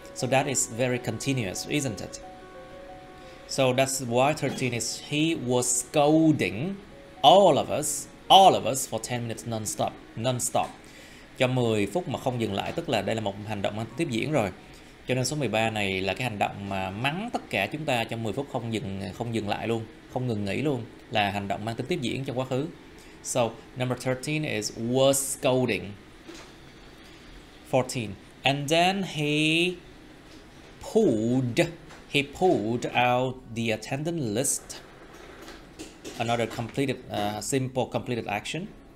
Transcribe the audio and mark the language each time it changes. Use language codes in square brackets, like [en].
[en] So that is very continuous, isn't it? So that's why 13 is he was scolding all of us for 10 minutes non-stop. [vi] Cho 10 phút mà không dừng lại, tức là đây là một hành động tiếp diễn rồi. Cho nên số 13 này là cái hành động mà mắng tất cả chúng ta trong 10 phút không dừng lại luôn, không ngừng nghỉ luôn, là hành động mang tính tiếp diễn trong quá khứ. [en] So number 13 is was scolding. 14. And then he pulled out the attendance list. Another single completed action.